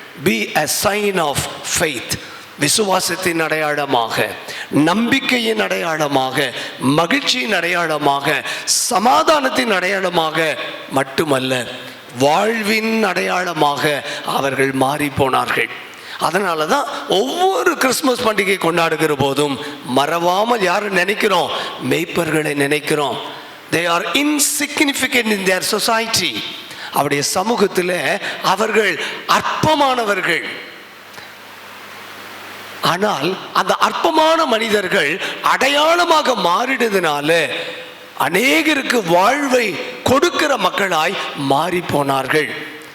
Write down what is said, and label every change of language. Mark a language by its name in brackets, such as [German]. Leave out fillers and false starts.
[English] be a sign of faith. [Tamil] விசுவாசத்தின் அடையாளமாக, நம்பிக்கையின் அடையாளமாக, மகிழ்ச்சியின் அடையாளமாக, சமாதானத்தின் அடையாளமாக மட்டுமல்ல, வாழ்வின் அடையாளமாக அவர்கள் மாறி போனார்கள். அதனால தான் ஒவ்வொரு கிறிஸ்துமஸ் பண்டிகை கொண்டாடுகிற போதும் மறவாமல் யாரை நினைக்கிறோம்? மேய்ப்பர்களை நினைக்கிறோம். [English] they are insignificant in their society. [Tamil] அவருடைய சமூகத்தில் அவர்கள் அற்பமானவர்கள். ஆனால் அந்த அற்பமான மனிதர்கள் அடையாளமாக மாறிடுறதுனால அநேகருக்கு வாழ்வை கொடுக்கிற மக்களாய் மாறி போனார்கள்.